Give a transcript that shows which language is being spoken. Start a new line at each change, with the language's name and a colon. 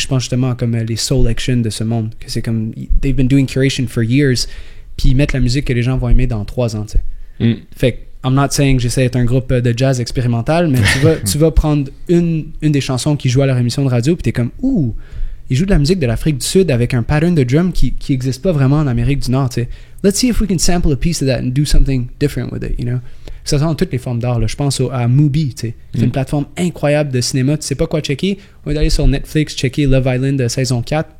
French: Je pense justement comme les Soul Action de ce monde, que c'est comme
English: they've been doing curation for years,
French: puis ils mettent la musique que les gens vont aimer dans 3 ans, tu sais. Fait que
English: I'm not saying
French: que j'essaie d'être un groupe de jazz expérimental, mais tu vas prendre une des chansons qui joue à leur émission de radio, puis t'es comme ouh, ils jouent de la musique de l'Afrique du Sud avec un pattern de drum qui existe pas vraiment en Amérique du Nord, tu sais.
English: Let's see if we can sample a piece of that and do something different with it, you know.
French: Ça sent dans toutes les formes d'art, là. Je pense à Mubi, tu sais. C'est une plateforme incroyable de cinéma. Tu sais pas quoi checker. On va aller sur Netflix, checker Love Island saison 4.